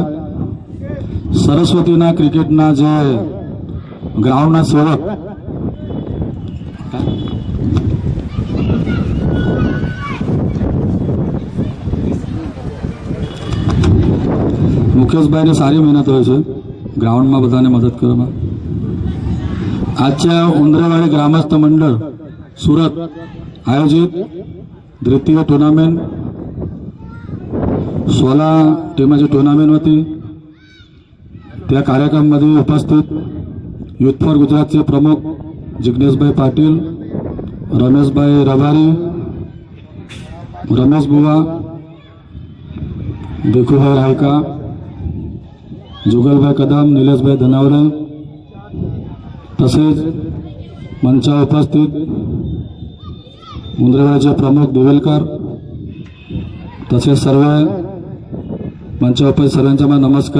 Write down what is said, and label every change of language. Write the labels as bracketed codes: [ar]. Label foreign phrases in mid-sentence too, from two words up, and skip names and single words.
[gu] સરસ્વતીના ક્રિકેટના જે ગ્રાઉન્ડના સેવક મુકેશભાઈને સારી મહેનત હોય છે ગ્રાઉન્ડમાં બધાને મદદ કરવામાં. [mr] आजच्या उंदरेवाडी ग्रामस्थ मंडळ सुरत आयोजित द्वितीय टुर्नामेंट 16 टीमाची टुर्नामेंट होती. त्या कार्यक्रमामध्ये उपस्थित युथ फॉर गुजरातचे प्रमुख जिग्नेशभाई पाटील, रमेशभाई रबारी, रमेश बुवा, देखुभाई रायका, जुगलभाई कदम, निलेशभाई धनावरे, तसेच मंचावर उपस्थित उंदरेवाडीचे प्रमुख दिवेलकर, तसेच सर्व मंचावर उपस्थित सर्वांचा मला नमस्कार.